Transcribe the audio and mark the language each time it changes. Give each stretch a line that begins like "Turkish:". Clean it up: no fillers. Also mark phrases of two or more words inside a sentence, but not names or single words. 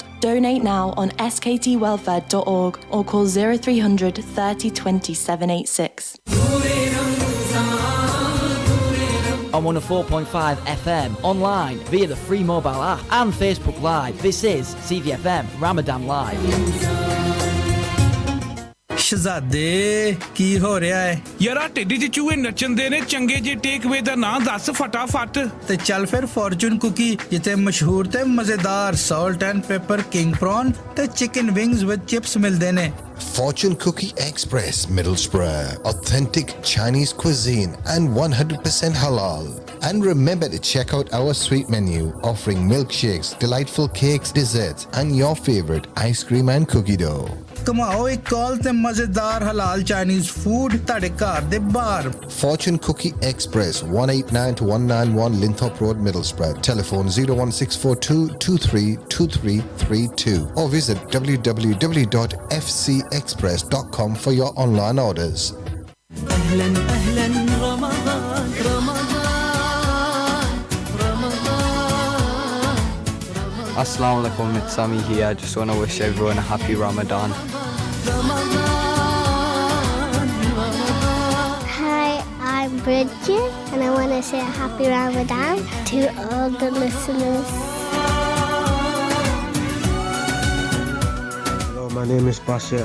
English: Donate now on sktwelfare.org or call 0300 30 20 786. On 104.5 FM, online, via the free mobile app and Facebook Live. This is CVFM Ramadan Live.
Punjabi: ਸ਼ਹਜ਼ਾਦੇ ਕੀ ਹੋ ਰਿਹਾ ਹੈ ਯਾਰਾ ਢਿੱਡ 'ਚ ਚੂਹੇ ਨੱਚਣ ਦੇ ਨੇ ਚੰਗੇ ਜੇ ਟੇਕਵੇ ਦਾ ਨਾਂ ਦੱਸ ਫਟਾਫਟ ਤੇ ਚੱਲ ਫਿਰ ਫੋਰਚੂਨ ਕੁਕੀ ਜਿੱਥੇ ਮਸ਼ਹੂਰ ਤੇ ਮਜ਼ੇਦਾਰ
English: salt and pepper king prawn
Punjabi: ਤੇ
English: chicken wings with chips
Punjabi: ਮਿਲਦੇ ਨੇ
English: Fortune Cookie Express, Middlesbrough. Authentic Chinese cuisine and 100% halal. And remember to check out our sweet menu, offering milkshakes, delightful cakes, desserts, and your favorite ice cream and cookie dough.
Punjabi: ਕਮਾਓ ਇੱਕ ਕਾਲ ਤੇ ਮਜ਼ੇਦਾਰ ਹਲਾਲ
English: Chinese food
Punjabi: ਤੁਹਾਡੇ ਘਰ ਦੇ ਬਾਹਰ
English: Fortune Cookie Express, 189 to 191 Linthorpe Road, Middlesbrough. Telephone 01642 232332 or visit www.fcexpress.com for your online orders.
Arabic: أهلا أهلا رمضان رمضان رمضان السلام عليكم,
English: it's Sami here. I just want to wish everyone a happy Ramadan. Hi, I'm Bridget and I want to say a happy Ramadan to all the listeners. Hello, my name is Bassett.